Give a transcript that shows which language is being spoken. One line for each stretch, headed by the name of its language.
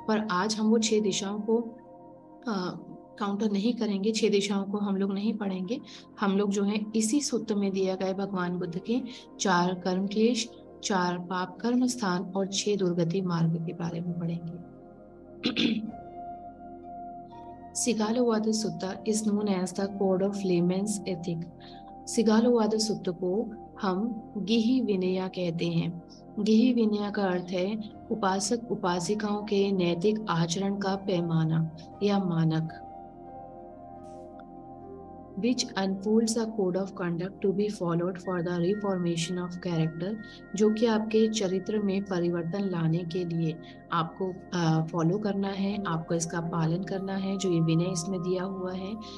Hindi: पर आज हम वो 6 दिशाओं को काउंटर नहीं करेंगे, 6 दिशाओं को हम लोग नहीं पढ़ेंगे। हम लोग जो है इसी सूत्र में दिया गए भगवान बुद्ध के 4 कर्म क्लेश, 4 पाप कर्म स्थान और 6 दुर्गति मार्ग के बारे में पढ़ेंगे।
English: Sigalovadı Sutta is known as the Code of Layman's Ethic.
Hindi: सिगालोवाद सुत्त को हम गिहि विनया कहते हैं। गिहि विनया का अर्थ है उपासक उपासिकाओं के नैतिक आचरण का पैमाना या मानक।
English: which unfolds a code of conduct to be followed for the reformation of character,
Hindi: जो कि आपके चरित्र में परिवर्तन लाने के लिए आपको फॉलो करना है, आपको इसका पालन करना है, जो ये विनय इसमें दिया हुआ है।